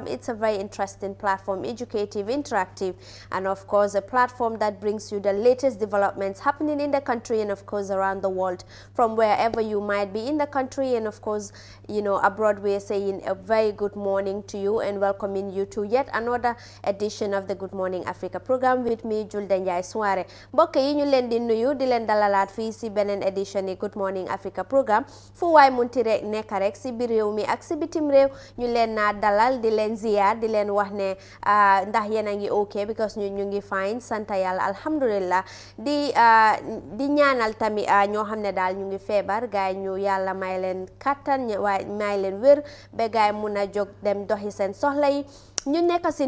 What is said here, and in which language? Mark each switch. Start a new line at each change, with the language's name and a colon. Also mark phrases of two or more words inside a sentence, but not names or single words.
English: It's a very interesting platform, educative, interactive, and of course a platform that brings you the latest developments happening in the country and of course around the world. From wherever you might be in the country and of course, you know, abroad, we're saying a very good morning to you and welcoming you to yet another edition of the Good Morning Africa program with me, Julde Njie Soare.
Wolof: Mbokk yi ñu leen di nuyu di leen dalalaat fii si beneen edition yi Good Morning Africa program fu waay munti rek nekk rek si biir réew mi ak si bitim réew ñu leen naa dalal di leen ziyaar di leen wax ne ndax yéen a ngi ok because ñu ngi fine sant yàlla alhamdulillah di ñaanal tamit ñoo xam ne daal ñu ngi feebar gaay ñu yàlla may leen kattan waaye may leen wér ba gaay mun a jóg dem doxi seen soxla yi ñu nekk